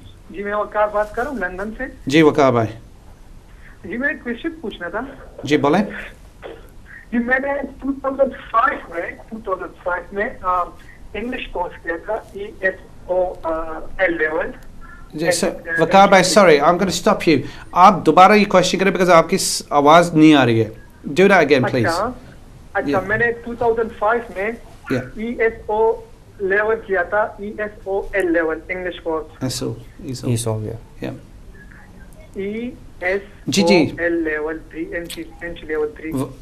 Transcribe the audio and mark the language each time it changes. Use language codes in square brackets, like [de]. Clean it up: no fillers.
[ur] جی میں وقار بات کر رہا ہوں لندن سے. جی وقار بھائی. جی میں ایک کوشچن پوچھنا تھا. جی بولیں. جی میں نے 2005 میں انگلش کورس کیا تھا, ESOL لیول. [en] وقار بھائی sorry, I'm going to stop you. [ur] آپ دوبارہ یہ کوشچن کریں [en] because [ur] آپ کی آواز نہیں آ رہی ہے. [en] Do that again please. [ur] اچھا میں نے 2005 میں ESO لیول کیا تھا, ESOL level English course. [en] ESOL yeah. [ur] ESOL level 3 inch level 3